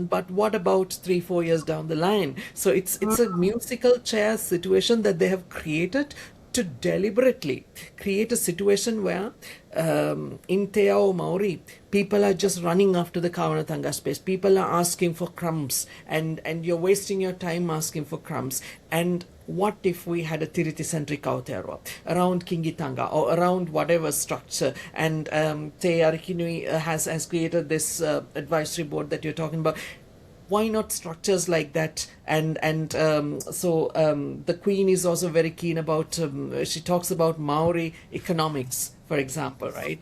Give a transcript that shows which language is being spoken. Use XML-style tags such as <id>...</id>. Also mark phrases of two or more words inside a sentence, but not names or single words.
<en>But what about 3-4 years down the line? So it's a musical chair situation that they have created to deliberately create a situation where in Te Reo Māori, people are just running after the Kawanatanga space. People are asking for crumbs, and you're wasting your time asking for crumbs. And what if we had a tiriti-centric Aotearoa around Kingitanga or around whatever structure? And Te Arikinui has created this advisory board that you're talking about. Why not structures like that? And so the Queen is also very keen about, she talks about Maori economics, for example, right?</en>